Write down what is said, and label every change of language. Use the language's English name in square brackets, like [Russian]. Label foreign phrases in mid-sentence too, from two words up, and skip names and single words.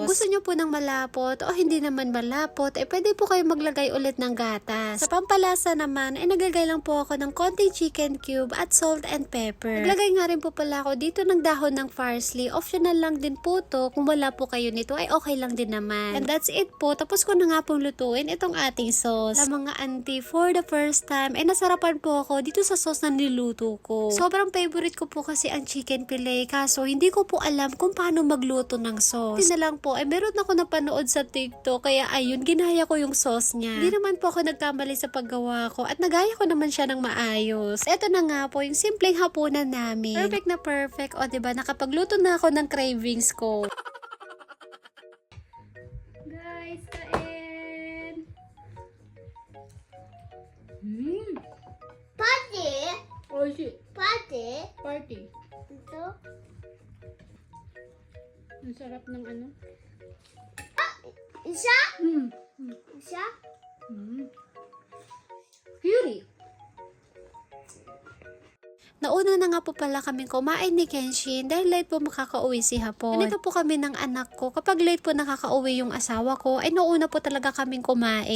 [Filipino] Kung gusto nyo po ng malapot o hindi naman malapot, ay pwede po kayo maglagay ulit ng gatas. Sa pampalasa naman, ay naglagay lang po ako ng konting [English] chicken cube [Filipino] at [English] salt and pepper. [Filipino] Naglagay nga rin po pala ako dito ng dahon ng parsley. Optional lang din po to. Kung wala po kayo nito, ay okay lang din naman. [English] And that's it po. Tapos ko na nga pong lutuin itong ating sauce. [Filipino] Sa mga auntie, [English] for the first time, [Filipino] ay nasarapan po ako dito sa sauce na niluto ko. Sobrang favorite ko po kasi ang [English] chicken fillet. [Filipino] Kaso, hindi ko po alam kung paano magluto ng sauce. Hindi na lang po, ay meron ako napanood sa TikTok. Kaya ayun, ginaya ko yung sauce niya. Hindi naman po ako nagkamali sa paggawa ko at nagaya ko naman siya ng maayos. Ito na nga po yung simpleng hapunan namin. Perfect na perfect. O diba, nakapagluto na ako ng cravings ko. Guys, kain! [Japanese] パーティー Oishii. パーティー Party. うんと [Filipino] Ang sarap ng ano. 医者 医者 Fury. nauna na nga po pala kaming kumain ni Kenshin dahil late po makakauwi si Hapon. Ganito po kami ng anak ko. Kapag late po nakakauwi yung asawa ko, ay nauna po talaga kaming kumain.